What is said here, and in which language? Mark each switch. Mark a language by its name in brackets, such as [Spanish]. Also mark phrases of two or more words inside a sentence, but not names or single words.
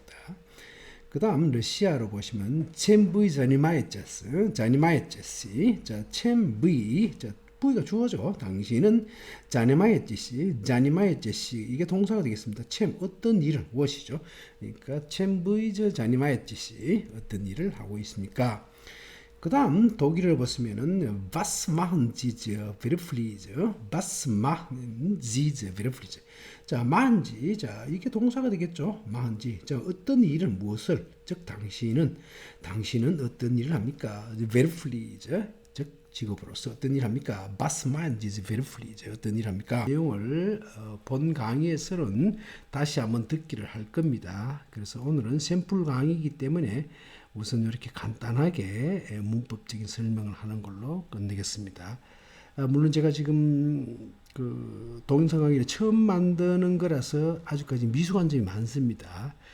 [Korean] 그 다음 러시아로 보시면 [Russian] Чем вы занимаетесь [Korean] 자, [Russian] Чем вы [Korean] 자, V가 주어죠. 당신은 자니마에체시 이게 동사가 되겠습니다. 챔 어떤 일을 무엇이죠? 그러니까 [Russian] Чем вы занимаетесь [Korean] 어떤 일을 하고 있습니까? 그 다음 독일을 보시면은 [German] Was machen Sie beruflich? Was machen Sie beruflich? [Korean] 자, [German] machen Sie [Korean] 자, 이게 동사가 되겠죠. [German] machen Sie [Korean] 자, 어떤 일을 무엇을 즉 당신은 어떤 일을 합니까? beruflich 즉 직업으로서 어떤 일을 합니까? [German] Was machen Sie beruflich? [Korean] 어떤 일을 합니까? 내용을 본 강의에서는 다시 한번 듣기를 할 겁니다. 그래서 오늘은 샘플 강의이기 때문에 우선 이렇게 간단하게 문법적인 설명을 하는 걸로 끝내겠습니다. 물론 제가 지금 그 동영상 강의를 처음 만드는 거라서 아직까지 미숙한 점이 많습니다.